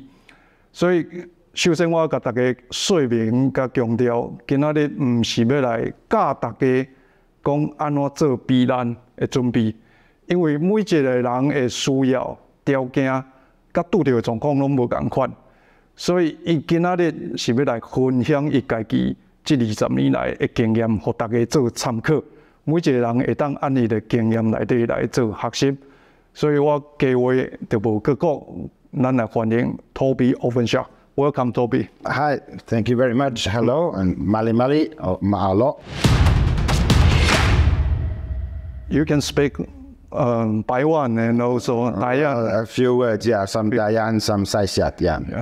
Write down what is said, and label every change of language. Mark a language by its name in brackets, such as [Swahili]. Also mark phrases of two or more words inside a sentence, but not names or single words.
[Min Nan Chinese] 所以首先我甲大家说明甲强调，今仔日毋是要来教大家讲安怎做避难的准备，因为每一个人的需要条件甲拄到的状况拢无共款，所以伊今仔日是要来分享伊家己这20年来的经验，互大家做参考。每一个人会当按伊的经验内底来做学习，所以我计划就无搁讲，咱来欢迎 Tobie Openshaw。 [English] Welcome, Tobie. Hi, thank you very much. Hello, and Mali Mali, or Mahalo. You can speak Taiwan and also Dayan. A few words, yeah, some Dayan, some Saisiat, yeah.